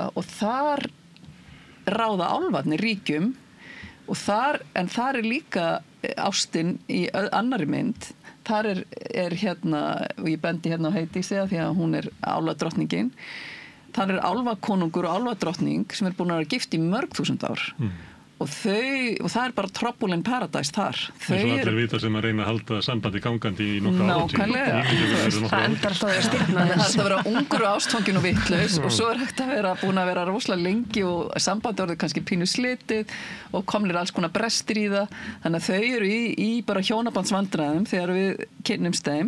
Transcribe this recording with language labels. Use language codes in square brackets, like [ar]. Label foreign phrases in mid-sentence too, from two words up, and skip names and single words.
[is] Og þar ráða álfarnir ríkjum en þar er líka ástin í annarri mynd. Þar er og ég bendi á Heiðdísi því að hún er álfadrottningin. Þar er álfakonungur og álfadrottning sem er búin að vera gift í mörg þúsund ár. Og það er bara [en] trouble in paradise [is] þar. Eins og allir vita sem að reyna að halda sambandi gangandi í nokkra áratug. Nákvæmlega. Það endar alltaf að stirna þess. Það er hægt að vera ungur og ástfangin og vitlaus og svo er hægt að vera búin að vera rosalega lengi og sambandi orðið kannski pínu slitið og komnir alls konar brestir í það. Þannig að þau eru í bara hjónabandsvandræðum þegar við kynnumst þeim.